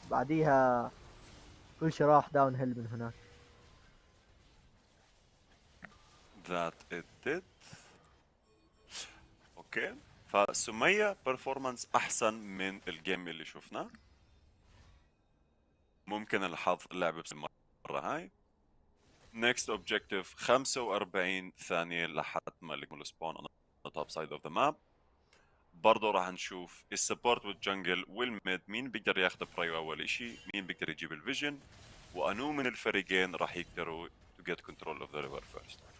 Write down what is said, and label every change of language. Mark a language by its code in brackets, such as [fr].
[ar] بعديها كل شيء راح داون هيل من هناك. [en] that it did. [ar] اوكي، فسمية performance احسن من الجيم اللي شفناه. ممكن الحظ لعب المرة هاي. [en] next objective 45 [ar] ثانية لحد ما يكمل السبون [en] on the top side of the map. [ar] برضه راح نشوف السبورت والجنجل والميد مين بيقدر ياخذ برايو اول اشي، مين بيقدر يجيب الفيجن، وانو من الفريقين راح يقدروا [en] to get control of the river first.